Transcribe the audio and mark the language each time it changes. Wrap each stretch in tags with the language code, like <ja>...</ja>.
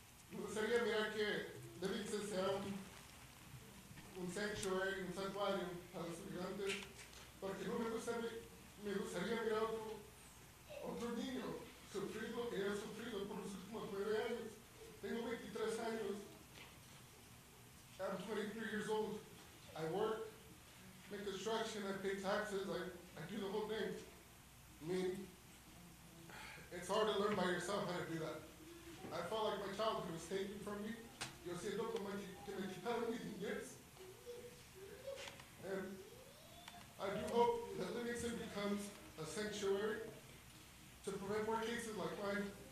<es>me gustaría mirar que Livingston sea un sanctuary, un santuario para los migrantes, porque no me gustaría mirar otro niño sufrir lo que he sufrido por los últimos 9 años. Tengo 23 años.</es> <en>I'm 23 years old. I work, make construction, I pay taxes, I do the whole thing. I mean, it's hard to learn by yourself how to do that. I felt like my childhood was taken from me.</en> <es>Yo siento como que me quitaron mi niñez.</es> <en>And I do hope that Livingston becomes a sanctuary to prevent more cases like mine.</en>